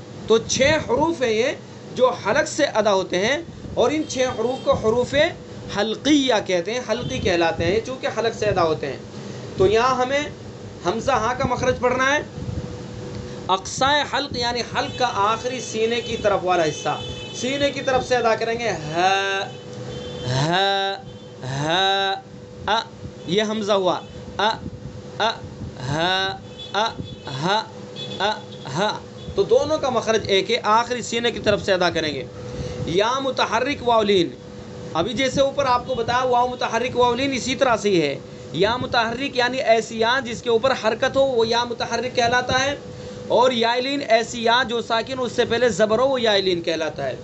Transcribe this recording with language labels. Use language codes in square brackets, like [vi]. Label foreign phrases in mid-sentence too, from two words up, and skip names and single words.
[ur] تو 6 حروف ہیں یہ جو حلق سے ادا ہوتے ہیں، اور ان 6 حروف کو حروف حلقیہ کہتے ہیں، حلقی کہلاتے ہیں چونکہ حلق سے ادا ہوتے ہیں۔ تو یہاں ہمیں حمزہ ہا کا مخرج پڑھنا ہے، اقصائے حلق یعنی حلق کا آخری سینے کی طرف والا حصہ، سینے کی طرف سے ادا کریں گے، ہا ہا ہا ا، یہ حمزہ ہوا، ا ا ہا ا ہا ا ہا، تو دونوں کا مخرج ایک ہے، آخری سینے کی طرف سے ادا کریں گے۔ یا متحرک واو لین، ابھی جیسے اوپر آپ کو بتایا واو متحرک واو لین اسی طرح سے ہی ہے۔ یا متحرک یعنی ایسی یا جس کے اوپر حرکت ہو وہ یا متحرک کہلاتا ہے، اور یا لین ایسی یا جو ساکن اس سے پہلے زبر ہو وہ یا لین کہلاتا ہے۔